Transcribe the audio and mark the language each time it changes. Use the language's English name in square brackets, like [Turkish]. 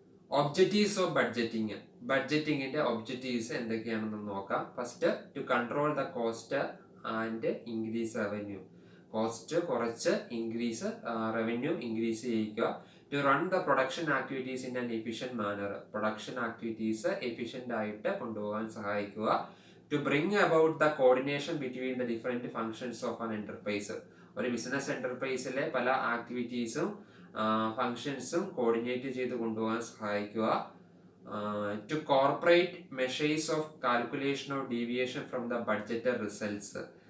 [English] Objectives of budgeting. [Malayalam] ബഡ്ജറ്റിംഗിന്റെ objectives എന്തൊക്കെയാണെന്ന് നോക്കാം. [English] First, to control the cost and increase revenue. [Malayalam] Cost കുറച്ച് increase revenue increase ചെയ്യുക. [English] to run the [Malayalam] production activities in an efficient manor. Production activities efficient ആയിട്ട് കൊണ്ടുപോകാൻ സഹായിക്കുക. [English] To bring about the coordination between the different functions of an enterprise. [Malayalam] ഒരു business എന്റർപ്രൈസിലെ പല ആക്ടിവിറ്റീസും ഫങ്ഷൻസും coordinate ചെയ്ത് കൊണ്ടുപോകാൻ സഹായിക്കുക. [English] To corporate measures of calculation of deviation from the budgeted results.